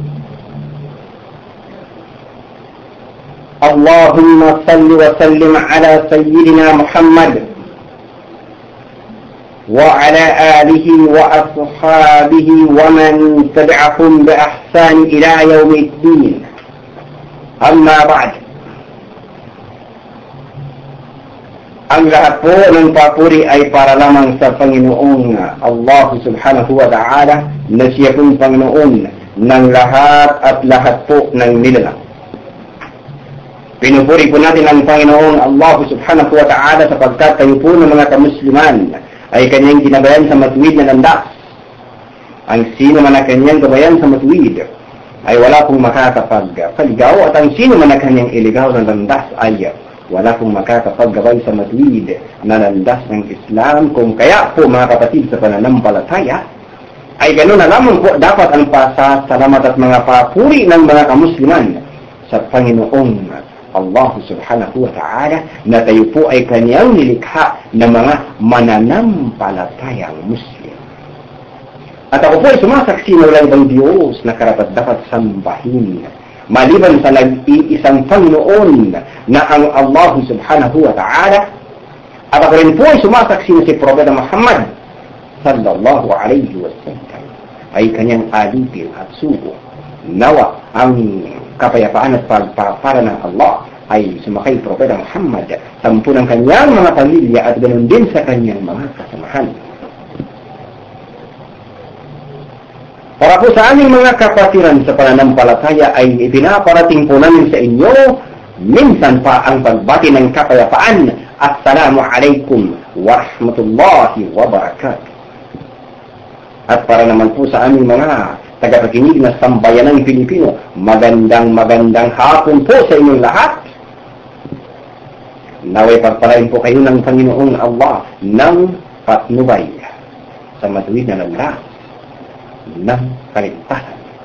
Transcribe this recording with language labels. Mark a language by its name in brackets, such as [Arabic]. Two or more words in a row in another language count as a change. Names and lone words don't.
[Arabic] اللهم صل وسلم على سيدنا محمد وعلى آله وأصحابه ومن تبعهم بإحسان إلى يوم الدين أما بعد. [Filipino] Ang lahat po ng papuri ay para lamang sa Panginoong Allah [Arabic] سبحانه وتعالى [Filipino] na siya pong Panginoon ng lahat at lahat po ng nilalang. Pinupuri po natin ang Panginoong Allah [Arabic] سبحانه وتعالى [Filipino] sapagkat tayo po ng mga kamusliman ay kanyang ginabayan sa matuwid na landas. Ang sino man na kanyang gabayan sa matuwid ay wala pong makakapagpaligaw at ang sino man na kanyang iligaw ng landas ay wala pong makakapaggabay sa matuwid na landas ng Islam. Kung kaya po mga kapatid sa pananampalataya ay ganoon na lamang po dapat ang pasasalamat at mga papuri ng mga kamusliman sa Panginoong Allah [Arabic] سبحانه وتعالى [Filipino] na tayo po ay kanyang nilikha na mga mananampalatayang Muslim. At ako po ay sumasaksi na walang ibang Diyos na karapat-dapat sambahin maliban sa nag-iisang Panginoon na ang Allah [Arabic] سبحانه وتعالى. [Filipino] At ako rin po ay sumasaksi na si Propeta Muhammad [Arabic] صلى الله عليه وسلم [Filipino] ay kanyang alipin at sugo. Nawa ang kapayapaan at pagpapara ng Allah ay sumakay Propeta Muhammad, sampu ng kanyang mga pamilya at ganoon din sa kanyang mga kasamahan. Para po sa aming mga kapatiran sa pananampalataya ay ipinaparating po namin sa inyo minsan pa ang pagbati ng kapayapaan. [Arabic] السلام عليكم ورحمة الله وبركاته. [Filipino] At para naman po sa aming mga tagapakinig na sambayanang Pilipino, magandang hapon po sa inyong lahat. Naway pagpalain po kayo ng Panginoong Allah ng patnubay sa matuwid na landas ng kaligtasan.